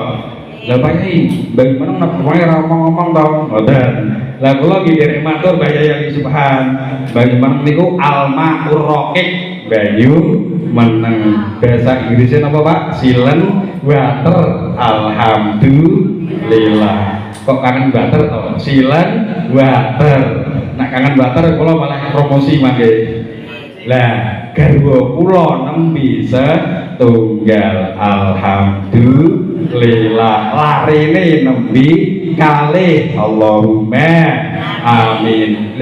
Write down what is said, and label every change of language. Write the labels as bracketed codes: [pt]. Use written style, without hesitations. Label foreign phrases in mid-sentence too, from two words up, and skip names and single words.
[jv] Lah Pak Yai, Mbah meneng napa wae ora ngomong to. Mboten. Lah kula nggih derek matur Mbah Yai Subhan. Mbah meneng niku Almaur Raqiq Banyu Meneng. [id] Bahasa Inggrisnya [jv] napa Pak? [en] Silen water. [jv] Alhamdulillah. Kok kangen water to? [en] Silen water. [jv] Nek kangen water kula malah promosi mangke. Lah garwa kula nembe setunggal. Alhamdulillah. Larine nembe kalih. [ar] اللهم آمين.